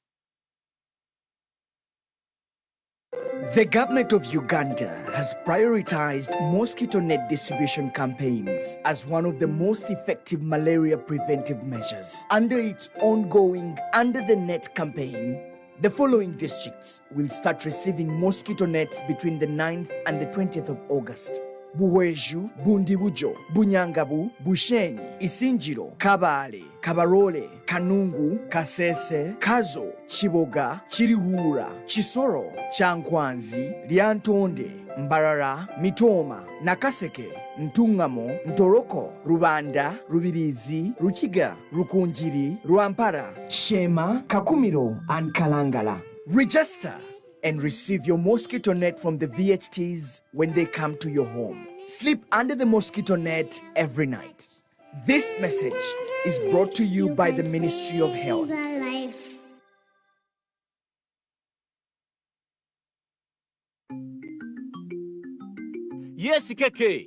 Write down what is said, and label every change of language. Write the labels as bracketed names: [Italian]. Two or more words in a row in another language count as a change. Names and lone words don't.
[English] The government of Uganda has prioritized mosquito net distribution campaigns as one of the most effective malaria preventive measures. Under its ongoing Under the Net campaign, the following districts will start receiving mosquito nets between the 9th and the 20th of August. Buweju, Bundibujo, Bunyangabu, Bushenyi, Isinjiro, Kabale, Kabarole, Kanungu, Kasese, Kazo, Chiboga, Chirihura, Chisoro, Chankwanzi, Liantonde, Mbarara, Mitoma, Nakaseke, Ntungamo, Ntoroko, Rubanda, Rubirizi, Rukiga, Rukunjiri, Ruampara, Shema, Kakumiro, and Kalangala. Register and receive your mosquito net from the VHTs when they come to your home. Sleep under the mosquito net every night. This message is brought to you by the Ministry of Health. Yes, Keke.